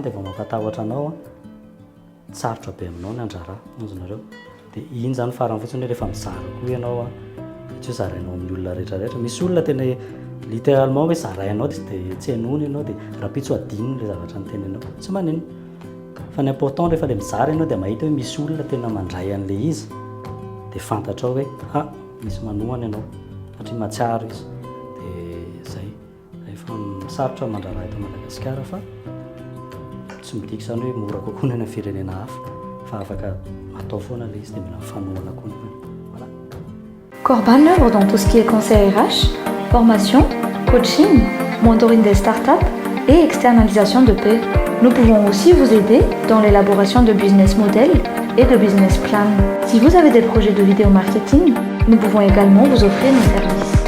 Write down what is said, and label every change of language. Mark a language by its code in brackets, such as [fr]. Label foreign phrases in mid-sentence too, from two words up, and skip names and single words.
[mg] dia vao mampatahotra anao sarotra be aminao ny andrara azonareo dia iny zany farany fotsiny hoe rehefa mizara koa ianao tsy hoe zarainao amin'ny olona rehetrarehetra misy olona tena littéralement hoe zarainao dia tsy hanony ianao dia rapitsy ho adininy le zavatra ny tenenao tsy manino fa ny important rehefa le mizara ianao dia mahita hoe misy olona tena mandray an'le izy dia fantatrao hoe misy manohana ianao satria matsiaro izy dia zay efa misarotra mandraraha eto Madagasikara fa tsy midika zany hoe mora kokoa ny any firenena hafa fa afaka atao foana ilay izy dia mila mifanohana koa nefa. [fr] Voilà. Corban œuvre dans tout ce qui est conseil RH, formation, coaching, mentoring des startups et externalisation de paix. Nous pouvons aussi vous aider dans l'élaboration de [en] business models [fr] et de [en] business plan. [fr] Si vous avez des projets de vidéo marketing, nous pouvons également vous offrir nos services.